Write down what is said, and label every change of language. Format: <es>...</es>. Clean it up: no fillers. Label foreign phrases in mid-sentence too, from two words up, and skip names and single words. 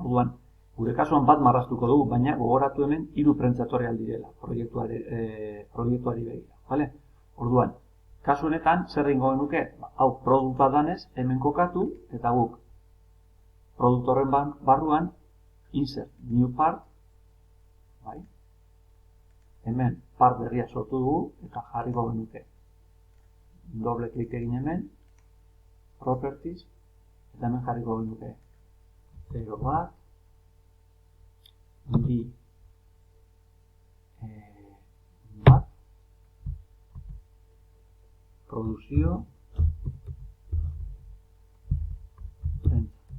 <eu>Orduan, gure kasuan bat marraztuko dugu, baina gogoratu hemen 3 prentsa etorri aldirela, proiektuari begira. Vale? Orduan, kasu honetan, zer egingo genuke, hau produkta danez, hemen kokatu, eta guk, produktu horren barruan,</eu> <en>insert new part,</en> <eu>bai? Hemen part berria sortu dugu, eta jarriko genuke. Doble klik egin hemen, properties, eta hemen jarriko genuke. 0 bat, bi, bat, produkzio, prentsa.</eu>